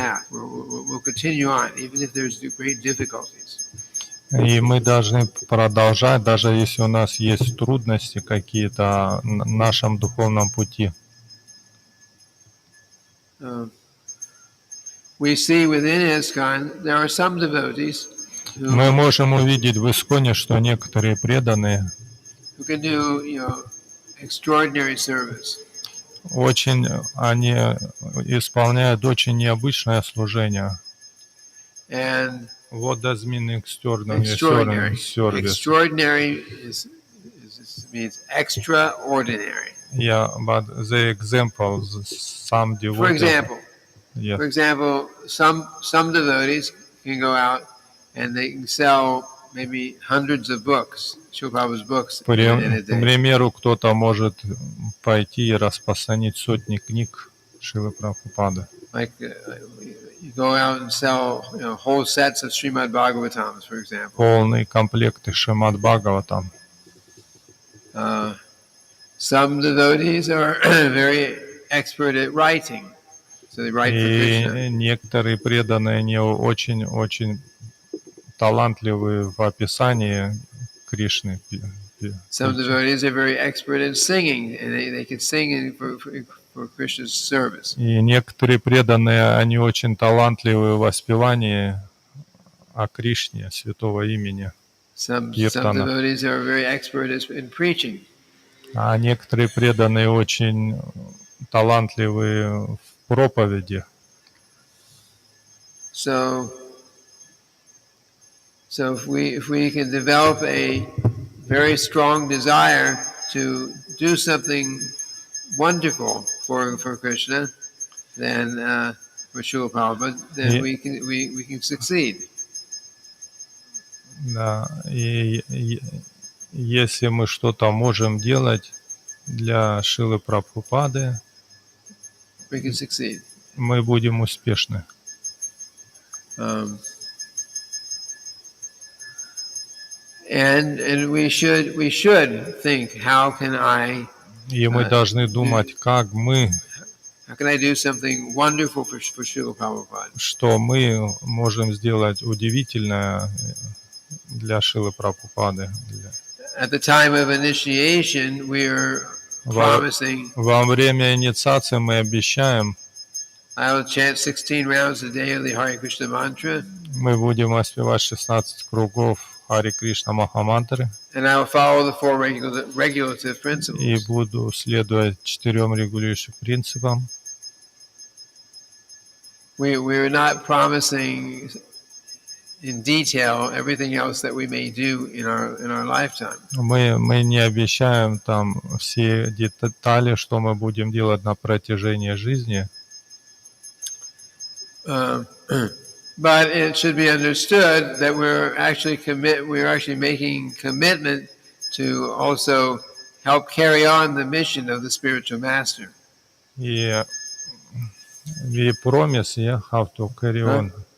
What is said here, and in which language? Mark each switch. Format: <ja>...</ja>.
<en>We'll continue on, even if there's great difficulties.</en> <ru>И мы должны продолжать, даже если у нас есть трудности какие-то на нашем духовном пути.</ru> <en>We see within ISKCON there are some devotees</en> <ru>мы можем увидеть в Исконе, что некоторые преданные</ru> <en>who can do, extraordinary service.</en> <ru>Они исполняют очень необычное служение.</ru> <en>And what does mean extraordinary service? Extraordinary means extraordinary. Yeah, but the examples, some devotees. For example, some devotees can go out and they can sell maybe hundreds of books, Srila Prabhupada's books in a day.</en> <ru>К примеру, кто-то может пойти и распространить сотни книг Шрилы Прабхупады.</ru> <en>Like you go out and sell, whole sets of Srimad-bhagavatam, for example.</en> <ru>Полные комплекты Srimad-bhagavatam.</ru> <en>Some devotees are very expert at writing, so they write for Krishna.</en> <ru>И некоторые преданные, они очень талантливые в описании Кришны.</ru> <en>Some devotees are very expert in singing, and they can sing for Krishna's service.</en> <ru>И некоторые преданные, они очень талантливы в воспевании о Кришне, святого имени.</ru> <en>Some devotees are very expert in preaching.</en> <ru>А некоторые преданные очень талантливы в проповеди.</ru> <en>So if we can develop a very strong desire to do something wonderful for Krishna, then for Srila Prabhupada, then we can succeed.</en> <ru>Да, и если мы что-то можем делать для Шрилы Прабхупады,</ru> <en>we can succeed.</en> <ru>Мы будем успешны.</ru> <en>Um, and we should think, how can I</en> <ru>И мы должны думать, как мы,</ru> <en>do something wonderful for Srila Prabhupada.</en> <ru>что мы можем сделать удивительное для Шилы Прабхупады.</ru> <en>At the time of initiation, we are promising,</en> <ru>Во время инициации мы обещаем,</ru> <en>I will chant 16 rounds a day of the Hare Krishna mantra,</en> <ru>мы будем воспевать 16 кругов Хари Кришна Махамантры,</ru> <en>and I will follow the four regulative</en> <ru>и</ru> <en>principles.</en> <ru>буду следовать 4 регулирующим принципам.</ru> <en>We're not promising in detail everything else that we may do in our lifetime.</en> <ru>Мы не обещаем там все детали, что мы будем делать на протяжении жизни.</ru> <en>But it should be understood that we're actually making commitment to also help carry on the mission of the spiritual master. И we promise, yeah, how to carry on.</en>